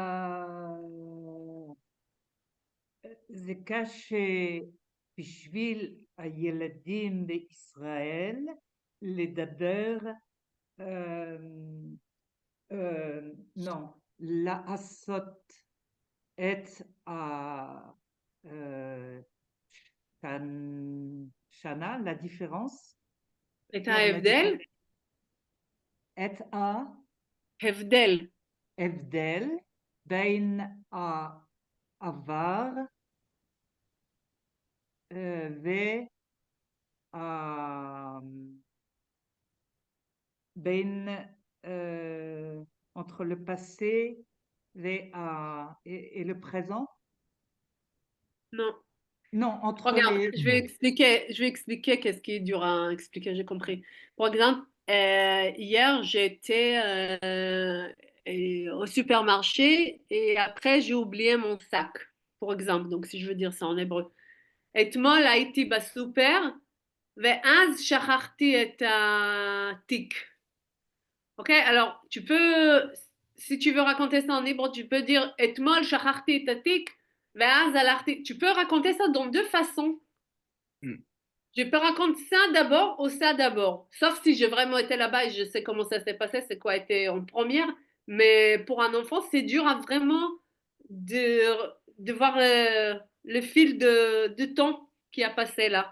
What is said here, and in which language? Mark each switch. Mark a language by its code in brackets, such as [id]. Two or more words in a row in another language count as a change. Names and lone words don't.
[he] זה קשה בשביל הילדים בישראל לדבר, לא, לעשות את השנה, [fr] la différence, [he] את ההבדל? את הבדל. ההבדל בין העבר בין [fr] entre le passé et le présent. Non. Non, entre Regarde, les... je vais expliquer qu'est-ce qui est dur à expliquer, j'ai compris. Par exemple, hier, j'étais au supermarché et après, j'ai oublié mon sac, par exemple. Donc, si je veux dire ça en hébreu. [he] אתמול הייתי בסופר, ואז שכחתי את התיק. [fr] Ok, alors tu peux, si tu veux raconter ça en hébreu, tu peux dire [he] אתמול שכחתי את התיק, ואז הלכתי. [fr] Tu peux raconter ça dans deux façons. Je peux raconter ça d'abord ou ça d'abord. Sauf si j'ai vraiment été là-bas et je sais comment ça s'est passé, c'est quoi été en première. Mais pour un enfant, c'est dur à vraiment de voir le fil de temps qui a passé là.